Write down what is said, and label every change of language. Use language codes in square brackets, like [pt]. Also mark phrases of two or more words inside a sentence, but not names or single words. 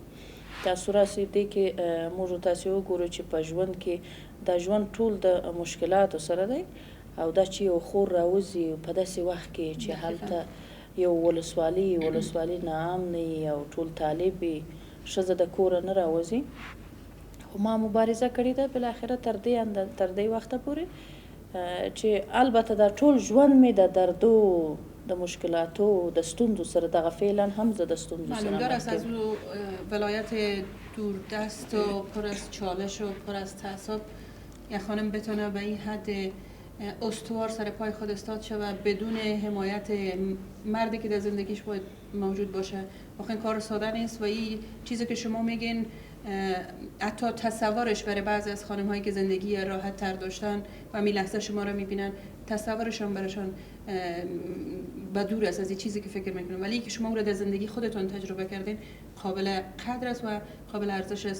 [ps] تاسو راسئ دې کې موږ تاسې وګورو چې په ژوند کې دا ژوند ټول د مشکلاتو سره دی او دا چې یو خور راوځي په داسې وخت کې چې هلته یو ولسوالي ناام نه وي او ټول طالب وي ښځه د کوره نه راوځي. خو ما مبارزه کړې ده بالاخره تر دې وخته پورې چې البته دا ټول ژوند مې د دردو د مشکلاتو د ستونزو سره دغه فعلا هم زه د ستونزو سره [fa] معلومدار است از او ولایت دوردست و پر از چالش و پر از تعصب یک خانم بتونه به این حد استوار سر پای خود استاد شود بدون حمایت مردی که در زندگیش باید موجود باشه. واقعا کار ساده نیست و این چیزی که شما میگین حتی تصورش برای بعضی از خانم هایی که زندگی راحت تر داشتن و می لحظه شما رو میبینن تصورشان برایشان بدور است از این چیزی که فکر میکنن، ولی که شما رو در زندگی خودتون تجربه کردین قابل قدر است و قابل ارزش است.